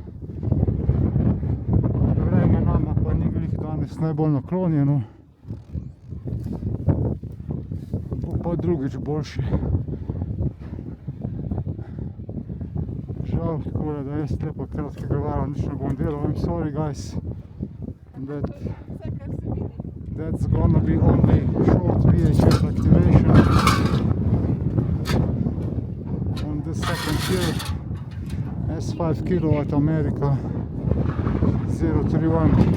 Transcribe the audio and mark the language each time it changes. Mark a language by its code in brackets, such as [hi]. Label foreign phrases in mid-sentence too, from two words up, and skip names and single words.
[sl] Vreme nama pa ni glih danes najbolj naklonjeno, bo pa drugič boljše. Žal, tako da jaz tlepa kratkega vala nič ne bom delal. [en] I'm sorry guys, that's gonna be only short VHF activation on the second hill, S5 kilowatt America 031.